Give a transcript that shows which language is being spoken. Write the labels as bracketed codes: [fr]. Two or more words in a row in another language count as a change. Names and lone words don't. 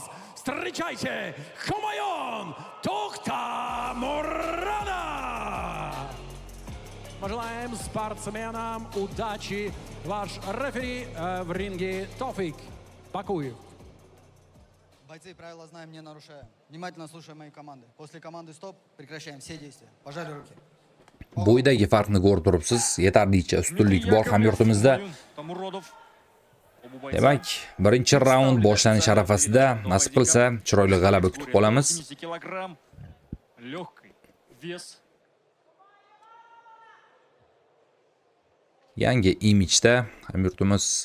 [ru] Встречайте, Хумаюн Тохтамуродов! Мы желаем спортсменам удачи. Ваш рефери в ринге Тофик Бакуев. Бойцы правила знаем, не нарушая. Внимательно слушаем мои команды. После команды стоп прекращаем все действия. Пожали руки. [uz] Bo'ydagi farqni ko'rib turibsiz. Yetarlicha ustunlik bor hamyurtimizda. Demak, birinchi raund boshlanish arafasida nasib qilsa chiroyli g'alaba kutib qolamiz. Yangi imijda hamyurtimiz.